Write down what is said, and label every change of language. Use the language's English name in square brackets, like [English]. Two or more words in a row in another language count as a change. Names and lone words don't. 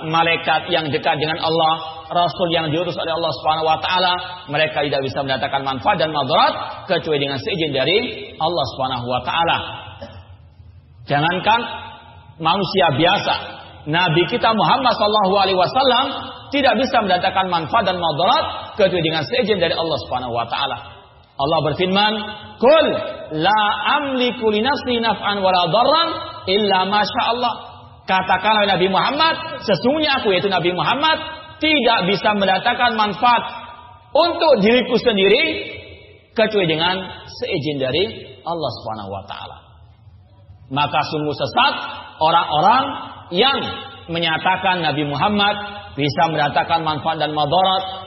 [Indonesian] Malaikat yang dekat dengan Allah, rasul yang diutus oleh Allah [Arabic] سبحانه وتعالى, [Indonesian] mereka tidak bisa mendatangkan manfaat dan madarat kecuali dengan seizin dari Allah Subhanahu wa taala. Jangankan manusia biasa, Nabi kita Muhammad [Arabic] صلى الله عليه وسلم [Indonesian] tidak bisa mendatangkan manfaat dan madarat kecuali dengan seizin dari Allah [Arabic] سبحانه وتعالى. [Indonesian] Allah berfirman, [Arabic] "قل لا أملك لنفسي نفعا ولا ضرا إلا ما شاء الله." [Indonesian] Katakanlah Nabi Muhammad, sesungguhnya aku yaitu Nabi Muhammad tidak bisa mendatangkan manfaat untuk diriku sendiri kecuali dengan seizin dari Allah [Arabic] سبحانه وتعالى. [Indonesian] Maka sungguh sesat orang-orang yang menyatakan Nabi Muhammad bisa mendatangkan manfaat dan madarat.